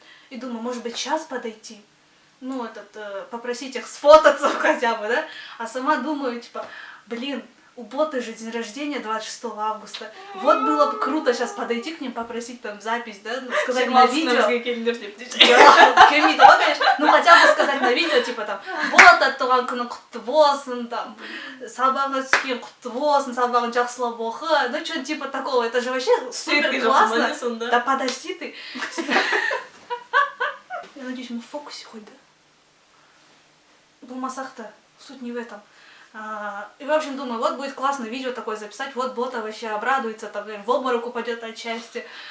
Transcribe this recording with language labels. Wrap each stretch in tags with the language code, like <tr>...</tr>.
<ru>И думаю, может быть, сейчас подойти. Ну, попросить их сфотаться хотя бы, да? А сама думаю, типа, блин, у боты же день рождения 26 августа. Вот было бы круто сейчас подойти к ним, попросить там запись, да, ну, сказать на видео. Да, конечно. Ну, хотя бы сказать на видео, типа там,</ru> <kk>бота туған күні құтты болсын, там, сабағыңа түскен құтты болсын, сабағың жақсылап оқы.</kk> <ru>Ну, что-то типа такого. Это же вообще супер классно. Да подожди ты. Я надеюсь, мы в фокусе хоть, да? Булмасах-то, суть не в этом. И, в общем, думаю, вот будет классно видео такое записать, вот бота вообще обрадуется, там, в обморок упадет от счастья.</ru>